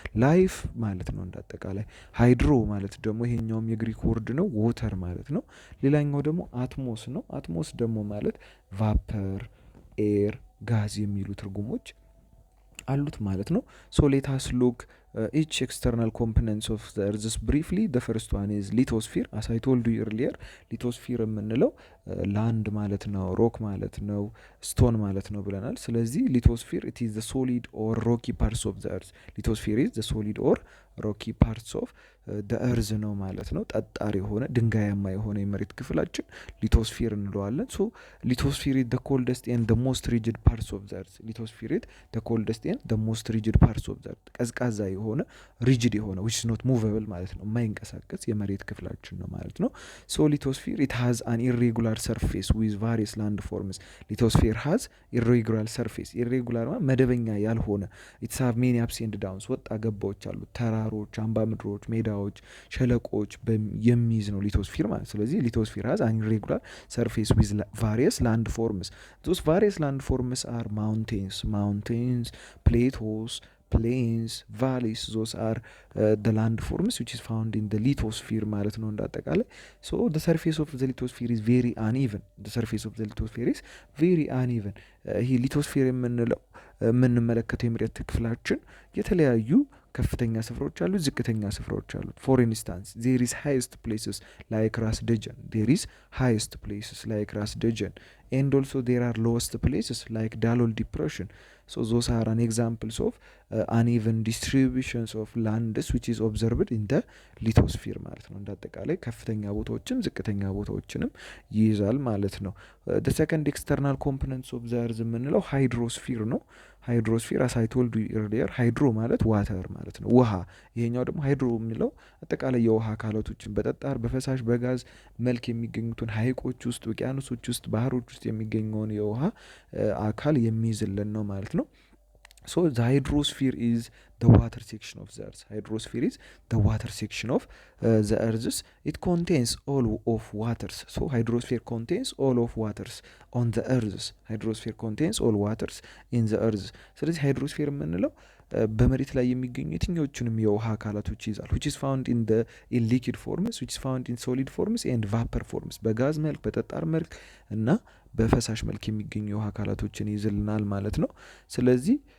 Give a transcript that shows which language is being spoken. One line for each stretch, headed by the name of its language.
Amharic: ላይፍ ማለት ነው እንዳጠቃላይ። ሃይድሮ ማለት ደግሞ ይሄኛውም የግሪክ ወርድ ነው፣ ዎተር ማለት ነው። ሌላኛው ደግሞ አትሞስ ነው። አትሞስ ደግሞ ማለት ቫፐር፣ ኤር፣ ጋዝ የሚሉ ትርጉሞች አሉት ማለት ነው።
English: ሶ ሌት አስ ሉክ each external components of the earth briefly. the first one is lithosphere. as I told you earlier, lithosphere
Amharic: የምንለው ላንድ ማለት ነው፣ ሮክ ማለት ነው፣ ስቶን ማለት ነው ብለናል። ስለዚህ
English: lithosphere it is the solid or rocky parts of the earth. lithosphere is the solid or rocky parts of the earth
Amharic: ነው ማለት ነው። ጠጣር የሆነ ድንጋያማ የሆነ የመሬት ክፍላችን ሊቶስፊር እንለዋለን።
English: ሶ ሊቶስፊር is the coldest and the most rigid parts of the earth. ሊቶስፊር is the coldest and the most rigid parts of the earth.
Amharic: ቀዝቃዛ የሆነ ሪጅድ የሆነ
English: which is not movable
Amharic: ማለት ነው፣ የማይንቀሳቀስ የመሬት ክፍላችን ነው ማለት ነው።
English: ሶ ሊቶስፊር it has an irregular surface with various landforms. ሊቶስፊር has irregular surface. irregular
Amharic: መደበኛ ያልሆነ
English: it's have many ups and downs.
Amharic: ወጣ ገባዎች አሉት፣ ተራሮች፣ አምባ ምድሮች፣ ሜዳዎች፣ ሸለቆች የሚይዝ ነው ሊቶስፊር ማለት። ስለዚህ ሊቶስፊር
English: has an irregular surface with various landforms. those various landforms are mountains, plateaus, plains, valleys. those are the landforms which is found in the lithosphere
Amharic: ማለት ነው እንዳጠቃላይ።
English: so the surface of the lithosphere is very uneven. the surface of the lithosphere is very uneven.
Amharic: ይሄ ሊቶስፌር የምንለው የምንመለከተው የመሬት ክፍላችን የተለያዩ ከፍተኛ ስፍራዎች አሉ፣ ዝቅተኛ ስፍራዎች አሉ።
English: for instance there is highest places like ራስ ደጀን there is highest places like ራስ ደጀን and also there are lowest places like ዳሎል depression. so those are an examples of uneven distributions of lands which is observed in the lithosphere
Amharic: ማለት ነው እንዳጠቃላይ። ከፍተኛ ቦታዎችም ዝቅተኛ ቦታዎችንም ይይዛል ማለት ነው።
English: the second external components of the earth
Amharic: የምንለው ሃይድሮስፊር ነው። ሃይድሮስፊር
English: as I told you earlier
Amharic: ሃይድሮ ማለት ዋተር ማለት ነው፣ ውሃ። ይሄኛው ደግሞ ሃይድሮ የሚለው አጠቃላይ የውሃ አካላቶችን በጠጣር በፈሳሽ በጋዝ መልክ የሚገኙትን ሐይቆች ውስጥ፣ ውቅያኖሶች ውስጥ፣ ባህሮች ውስጥ የሚገኘውን የውሃ አካል የሚይዝልን ነው ማለት ነው።
English: so the hydrosphere is the water section of the earth. hydrosphere is the water section of the earth. it contains all of waters. so hydrosphere contains all of waters on the earth. hydrosphere contains all waters in the earth.
Amharic: ስለዚህ ሃይድሮስፌር የምንለው በመሬት ላይ የሚገኙ የትኞቹንም የውሃ አካላቶች ይዛል።
English: which is found in liquid forms, which is found in solid forms and vapor forms.
Amharic: በጋዝ መልክ፣ በጠጣር መልክ እና በፈሳሽ መልክ የሚገኙ የውሃ አካላቶችን ይዝልናል ማለት ነው። ስለዚህ